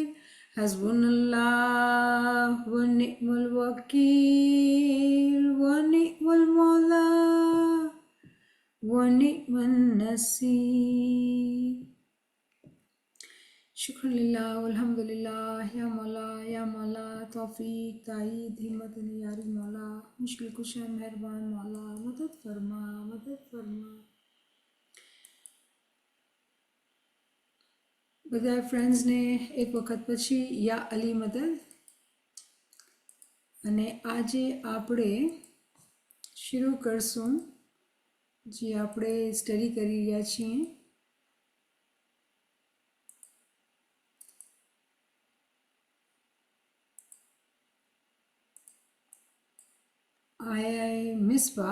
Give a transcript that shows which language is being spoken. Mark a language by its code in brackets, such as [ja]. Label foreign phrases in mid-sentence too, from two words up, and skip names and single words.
[ar] حسبنا الله و نعم الوكيل و نعم المولى و نعم النصير. شكر الله والحمد لله. [ur] یا مولا توفیق تائید ہمت یاری مولا مشکل کشا مہربان مولا مدد فرما، مدد فرما. [gu] બધા ફ્રેન્ડ્સને એક વખત પછી [ur] یا علی مدد. [gu] અને આજે આપણે શરૂ કરશું જે આપણે સ્ટડી કરી રહ્યા છીએ આઈ મિસબા।